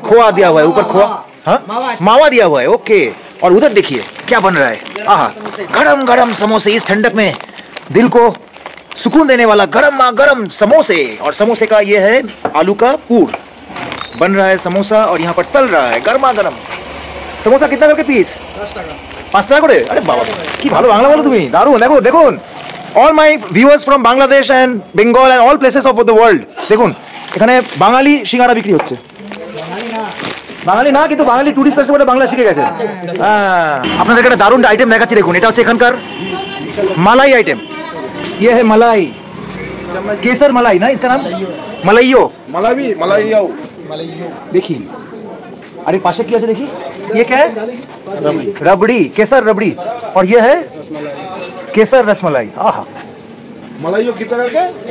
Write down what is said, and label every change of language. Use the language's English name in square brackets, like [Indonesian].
[Hindi] खोआ दिया हुआ है ऊपर, खोआ, हाँ, मावा दिया हुआ है। ओके। और उधर देखिए क्या बन रहा है, आहा, गरम गरम समोसे। इस ठंडक में दिल को सुकून देने वाला गरम गरम समोसे। और समोसे का ये है आलू का पूर, बन रहा है समोसा, और यहाँ पर तल रहा है गर्मा गरम समोसा। कितना करके पिस? [Bangla] 5 টাকা করে। আরে বাবা, কি ভালো বাংলা বলো তুমি, দারুণ। [English] দেখো দেখুন, all my viewers from Bangladesh and Bengal and all places of the world, [Bangla] দেখুন এখানে বাঙালি সিঙ্গারা বিক্রি হচ্ছে। বাঙালি না, কিন্তু বাঙালি টুরিস্ট আসে বলে বাংলা শিখে গেছে। হ্যাঁ, আপনাদের একটা দারুণ আইটেম দেখাচ্ছি, দেখুন, এটা হচ্ছে এখানকার মালাই আইটেম। ইয়ে হ্যাঁ মালাই, [Hindi] केसर मलाई ना इसका नाम, मलाइयो। मलाई मलाइयो देखिए, अरे पाशे की ऐसे देखिए, ये क्या है? रबड़ी, केसर रबड़ी। और ये है केसर रसमलाई। आहा, मलाइयो कितना करके?